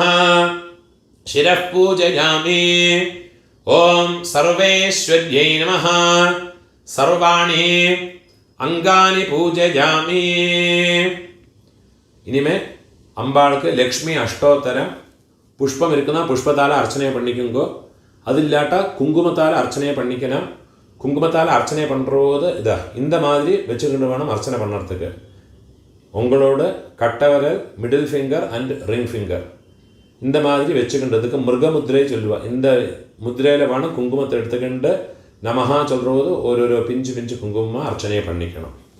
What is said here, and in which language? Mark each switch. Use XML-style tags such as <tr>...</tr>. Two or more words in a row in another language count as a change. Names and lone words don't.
<sa>ശിരഃ പൂജയാമി. ഓം സർവേശ്വര്यै നമഃ. സർവാണി അംഗാനി പൂജയാമി.</sa> <ta>இனிமே அம்பாளுக்கு லக்ஷ்மி அஷ்டோத்தரம் புஷ்பம் இருக்கிற புஷ்பத்தால அர்ச்சனையை பண்ணுங்கோ. அதில்லாட்டா குங்குமத்தால அர்ச்சனையை பண்ணணும். குங்குமத்தால் அர்ச்சனை பண்ணுறது இதா இந்த மாதிரி வச்சுக்கிட்டு வேணும் அர்ச்சனை பண்ணுறதுக்கு. உங்களோட கட்டவரல்,</ta> <en>middle finger and ring finger</en> <ta>இந்த மாதிரி வச்சுக்கின்றதுக்கு மிருகமுத்திரை சொல்லுவா. இந்த முத்திரையில் வேணும் குங்குமத்தை எடுத்துக்கிண்டு நமஹா சொல்கிறது ஒரு பிஞ்சு பிஞ்சு குங்குமமாக அர்ச்சனையை பண்ணிக்கணும்.</ta>